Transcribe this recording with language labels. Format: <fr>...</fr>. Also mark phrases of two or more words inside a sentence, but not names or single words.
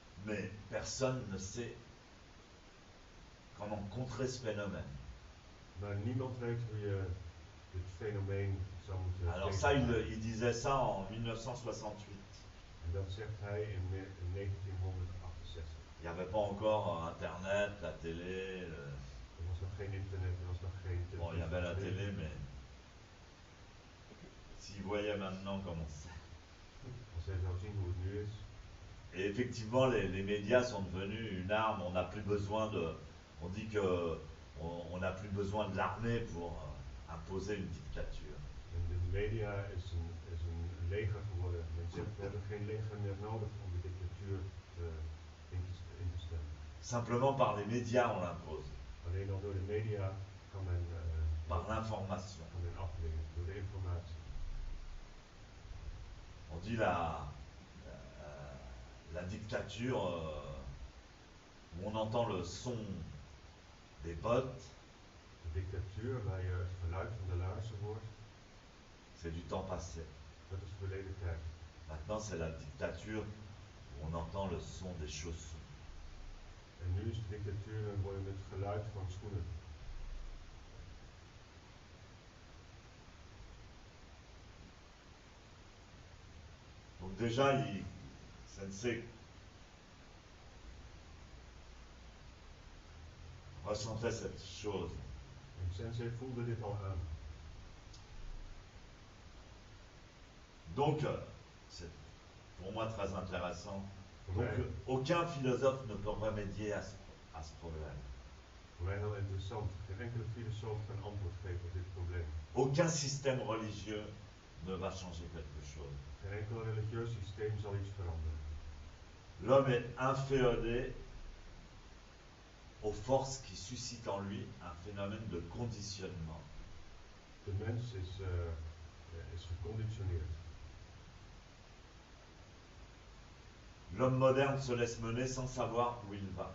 <fr>Mais personne ne sait comment contrer ce phénomène.</fr> <nl>Maar niemand weet hoe je dit fenomeen zou moeten</nl> <fr>Alors ça,</fr> <nl>tegengaan.</nl> <fr>il disait ça en 1968.</fr> <nl>En dat zegt hij in 1968.</nl> <fr>Il n'y avait pas encore Internet, la télé.</fr> <nl>Er was nog geen internet, er was nog geen televisie.</nl> <fr>Bon, il y avait la télé, mais s'ils voyaient maintenant comment c'est.</fr> <nl>Als zij zou zien hoe het nu is.</nl> <fr>Et effectivement, les médias sont devenus une arme. On n'a plus besoin de. On dit que on n'a plus besoin de l'armée pour imposer une dictature.</fr> <nl>En de media is een leger geworden. Men zegt we hebben geen leger meer nodig om de dictatuur in te stellen.</nl> <fr>Simplement par les médias, on l'impose.</fr> <nl>Alleen al door de media kan men,</nl> <fr>par l'information.</fr> <nl>Kan men afdwingen, door de informatie.</nl> <fr>On dit la dictature où on entend le son des bottes.</fr> <nl>De dictatuur waar je het geluid van de laarzen hoort.</nl> <fr>C'est du temps passé.</fr> <nl>Dat is verleden tijd.</nl> <fr>Maintenant, c'est la dictature où on entend le son des chaussons.</fr> <nl>En nu is de dictatuur en hoor je het geluid van schoenen.</nl> <fr>Donc déjà, Sensei ressentait cette chose.</fr> <nl>En Sensei voelde dit al aan.</nl> <fr>Donc, c'est pour moi très intéressant. Donc, aucun philosophe ne peut remédier à ce problème.</fr> <nl>Voor mij heel interessant. Geen enkele filosoof kan antwoord geven op dit probleem.</nl> <fr>Aucun système religieux ne va changer quelque chose.</fr> <nl>Geen enkel religieus systeem zal iets veranderen.</nl> <fr>L'homme est inféodé aux forces qui suscitent en lui un phénomène de conditionnement.</fr> <nl>De mens is geconditioneerd.</nl> <fr>L'homme moderne se laisse mener sans savoir où il va.</fr>